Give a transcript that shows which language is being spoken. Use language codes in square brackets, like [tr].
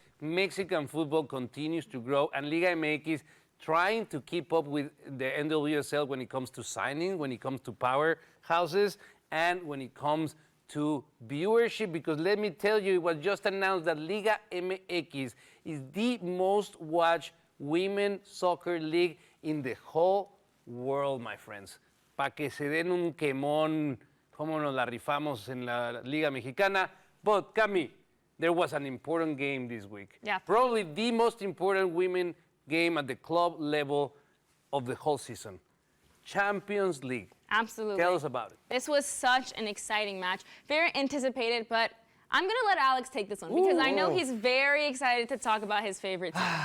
[en] Mexican football continues to grow, and Liga MX trying to keep up with the NWSL when it comes to signing, when it comes to powerhouses, and when it comes to viewership, because let me tell you, it was just announced that Liga MX is the most watched women soccer league in the whole world, my friends. [es] Pa' que se den un quemón, cómo nos la rifamos en la Liga Mexicana. [en] But, Cami, there was an important game this week. Yeah. Probably the most important women game at the club level of the whole season. Champions League. Absolutely. Tell us about it. This was such an exciting match. Very anticipated, but I'm going to let Alex take this one because I know he's very excited to talk about his favorite team.